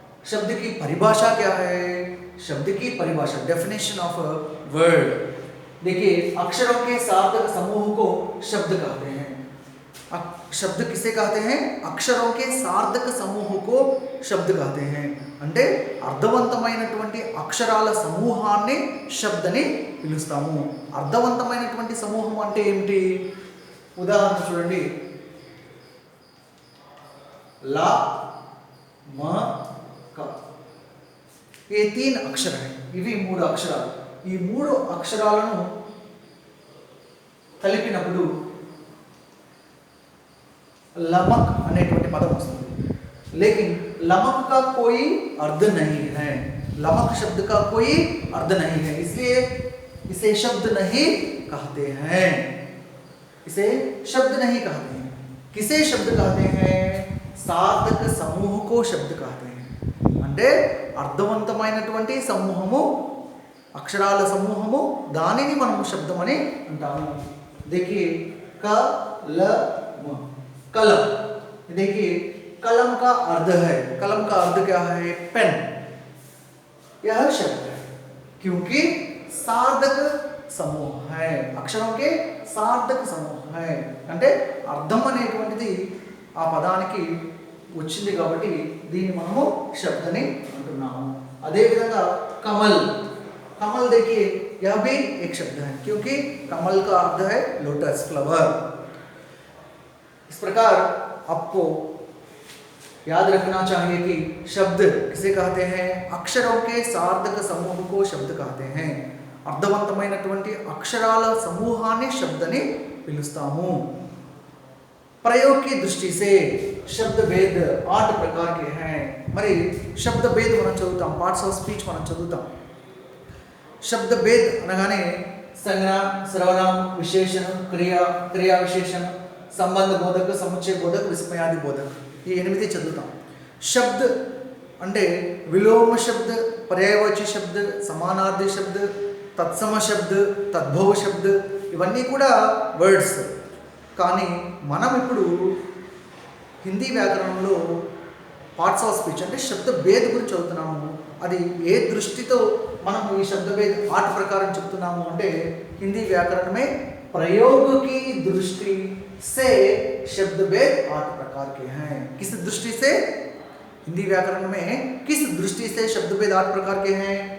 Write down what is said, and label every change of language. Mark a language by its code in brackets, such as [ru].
[hi] शब्द की परिभाषा क्या है? शब्द की परिभाषा, डेफिनेशन ऑफ वर्ड। देखिए, अक्षरों के सार्थक समूह को शब्द कहते हैं। शब्द किसे कहते हैं? अक्षरों के सार्थक समूह को शब्द कहते हैं। [te] అంటే అర్థవంతమైనటువంటి అక్షరాల సమూహాన్ని శబ్దని పిలుస్తాము. అర్థవంతమైనటువంటి సమూహం అంటే ఏమిటి? ఉదాహరణ చూడండి. [hi] ला म क ये तीन अक्षर हैं. [te] ఇవి మూడు అక్షరాలు. ఈ మూడు అక్షరాలను కలిపినప్పుడు लमक అనేటువంటి పదం వస్తుంది. [hi] लेकिन लमक का कोई अर्थ नहीं है. लमक शब्द का कोई अर्थ नहीं है, इसलिए इसे शब्द नहीं कहते हैं. इसे शब्द नहीं कहते हैं. किसे शब्द कहते हैं? సార్థక సమూహ को शब्द कहते हैं. [te] అంటే అర్థవంతమైనటువంటి సమూహము, అక్షరాల సమూహము, దానిని మనము శబ్దం అని అంటాము. [hi] देखिए कलम, कलम. देखिए कलम का अर्थ है, कलम का अर्थ क्या है? पेन. यह शब्द है क्योंकि सार्थक समूह है. [te] అక్షరం के సార్థక సమూహం है. అంటే అర్థం అనేటువంటిది ఆ పదానికి వచ్చింది కాబట్టి దీన్ని మనము శబ్దని అంటున్నాము. అదే విధంగా కమల్. [hi] कमल देखिए यह भी एक शब्द है क्योंकि कमल का अर्थ है लोटस, फ्लावर. इस प्रकार आपको याद रखना चाहिए कि शब्द किसे कहते हैं? अक्षरों के सार्थक समूह को शब्द कहते हैं. [te] అర్థవంతమైనటువంటి అక్షరాల సమూహాన్ని శబ్దని పిలుస్తాము. [hi] प्रयोग की दृष्टि से शब्द भेद 8 प्रकार के हैं. [te] మరి శబ్ద భేద్ మనం చదువుతాం, పార్ట్స్ ఆఫ్ స్పీచ్ మనం చదువుతాం. शब्द भेद అనగానే సంజ్ఞ, సర్వనామ, విశేషణం, క్రియా విశేషణ, సంబంధ బోధక, సముచ్చయ బోధక, విస్మయాది బోధక, ఈ 8 చదువుతాం. శబ్ద అంటే విలోమ శబ్ద, పర్యాయవాచి శబ్ద, సమానార్థి శబ్ద, తత్సమ శబ్ద, తద్భవ శబ్ద, ఇవన్నీ కూడా వర్డ్స్. కానీ మనం ఇప్పుడు హిందీ వ్యాకరణంలో పార్ట్స్ ఆఫ్ స్పీచ్ అంటే శబ్ద భేద్ గురించి చదువుతున్నాము. అది ఏ దృష్టితో మనం ఈ शब्द भेद 8 प्रकार చెప్తున్నాము అంటే [hi] हिंदी व्याकरण में प्रयोग की दृष्टि से शब्द भेद 8 प्रकार के हैं. किस दृष्टि से? हिंदी व्याकरण में किस दृष्टि से शब्द भेद 8 प्रकार के हैं?